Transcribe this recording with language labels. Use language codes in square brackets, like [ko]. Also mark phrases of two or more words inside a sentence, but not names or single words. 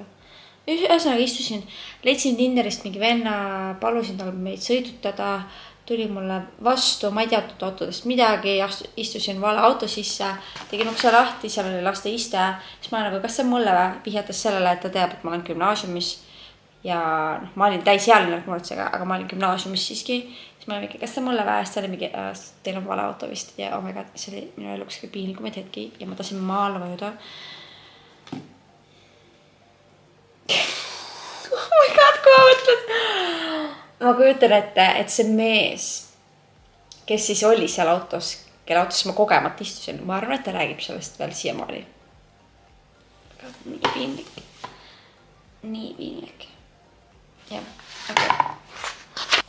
[et] Ühesõnaga istusin, leidsin Tinderist mingi venna, palusin tal meid sõidutada, tuli mulle vastu, ma ei teatud autodest midagi, istusin vale auto sisse, tegin ukse lahti, seal oli laste iste, siis ma nagu, kas see mulle vihjatas sellele, et ta teab, et ma olen gümnaasiumis ja ma olin täisealine muretsega, aga ma olin gümnaasiumis siiski, siis ma olin mingi, kas see mulle väest, see oli mingi, teil on vale auto vist ja [en] oh my god, [et] see oli minu eluks kõige piinlikumaid hetki ja ma tahtsin maale vajuda. [en] Oh my god, [et] kui ma mõtled. Ma kujutan ette, et see mees, kes siis oli seal autos, kelle autos ma kogemata istusin, ma arvan, et ta räägib sellest veel siiamaani. Nii piinlik. Nii piinlik. Jah, okei.